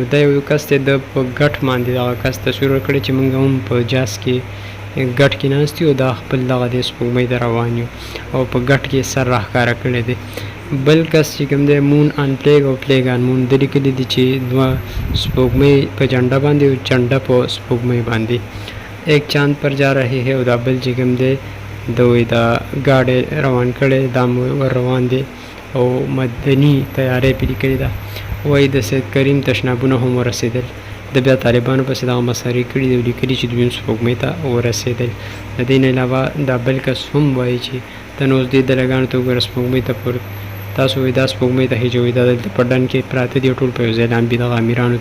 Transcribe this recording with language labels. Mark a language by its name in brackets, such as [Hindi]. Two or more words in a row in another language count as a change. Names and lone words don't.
[Pashto] دا یو کس دی د په ګټ باندې دغه کس تصویر ورکړی چې مونږ هم په جاز کې ګټ کې ناست یو، دا خپل دغه د سپوږمۍ ته روان یو او په ګټ کې سر راښکاره کړی دی. بل کس چې کوم دی [English] moon on flag [Pashto] او [English] flag on moon [Pashto] د لیکلي دي چې دوه سپوږمۍ په جنډه باندې او جنډه په سپوږمۍ باندې [Urdu] ایک چاند پر جا رہے ہے [Pashto] او دا بل چې کوم دی دوی دا ګاډی روان کړی دا ور روان دی او مدني تیارې پرې لیکلې ده. وایي د سید کریم تشنابونه هم ورسېدل. د بیا طالبانو پسې دغه مسخرې کړي دي او لیکلي چې دوی سپوږمۍ ته ورسېدل. د دې نه علاوه دا بل کس هم وایي چې ته نو اوس دې دلګانو ته وګوره سپوږمۍ ته تاسو وایي دا سپوږمۍ ته هجوئ، دا دلته په ډنډ کې پراته دي ټول په یو ځای لامبي.